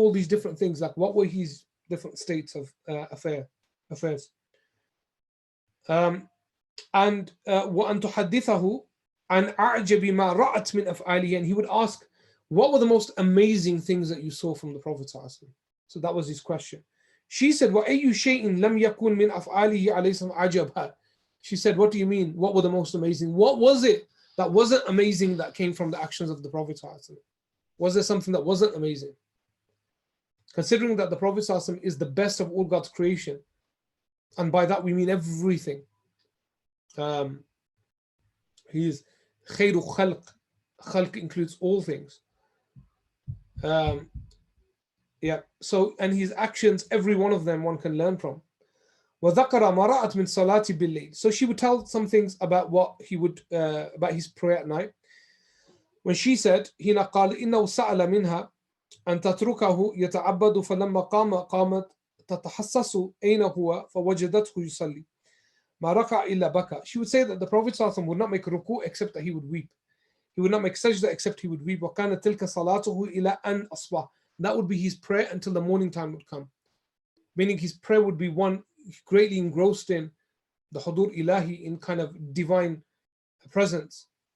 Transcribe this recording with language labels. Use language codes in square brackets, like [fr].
[en] All these different things, like what were his different states of affairs. And [ar] وأن تحدثه عن أعجب ما رأت من أفعاله, [en] and he would ask, what were the most amazing things that you saw from the Prophet? So that was his question. She said, [ar] وَأَيُّ شَيْءٍ لَمْ يَكُنْ مِنْ أَفْعَالِهِ عَلَيْهِ عَجَبًا. [en] She said, what do you mean? What were the most amazing? What was it that wasn't amazing that came from the actions of the Prophet? Was there something that wasn't amazing? Considering that the Prophet is the best of all God's creation, and by that we mean everything. He is khayru khalq. Khalq includes all things. Yeah. So, and his actions, every one of them, one can learn from. [ar] وَذَكَرَ مَا رَأَتْ مِنْ صَلَاةِ بِاللَّيْلِ. [en] So she would tell some things about what he would, about his prayer at night. When she said, [ar] هنا قال إنه سأل منها أن تتركه يتعبد فلما قامت تتحسس أين هو فوجدته يصلي ما ركع إلا بكى. [en] She would say that the Prophet ﷺ would not make ruku except that he would weep. He would not make sajda except he would weep. [ar] وَكَانَ تِلْكَ صَلَاتُهُ إِلَىٰ أَنْ أَصْبَحَ. [en] That would be his prayer until the morning time would come. Meaning his prayer would be one greatly engrossed in the hudur ilahi, in kind of divine presence.